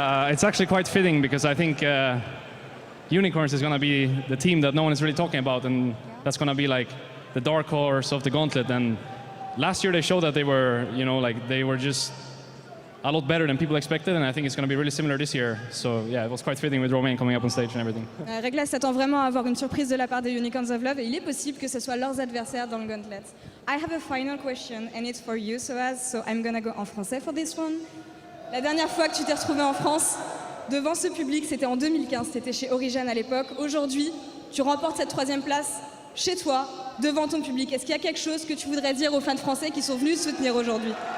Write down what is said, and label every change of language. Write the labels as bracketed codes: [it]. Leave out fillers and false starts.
[en] It's actually quite fitting because I think Unicorns is going to be the team that no one is really talking about, and that's going to be like the dark horse of the gauntlet. And last year they showed that they were, they were just a lot better than people expected, and I think it's going to be really similar this year. So yeah, it was quite fitting with Romain coming up on stage and everything. [fr] Rekkles s'attend vraiment à avoir une surprise de la part des Unicorns of Love, et il est possible que ce soit leurs adversaires dans le gauntlet. [en] I have a final question, and it's for you, sOAZ, so I'm gonna go [fr] en français [en] for this one. [fr] La dernière fois que tu t'es retrouvé en France, devant ce public, c'était en 2015, c'était chez Orianna à l'époque. Aujourd'hui, tu remportes cette 3e place chez toi, devant ton public. Est-ce qu'il y a quelque chose que tu voudrais dire aux fans français qui sont venus te soutenir aujourd'hui?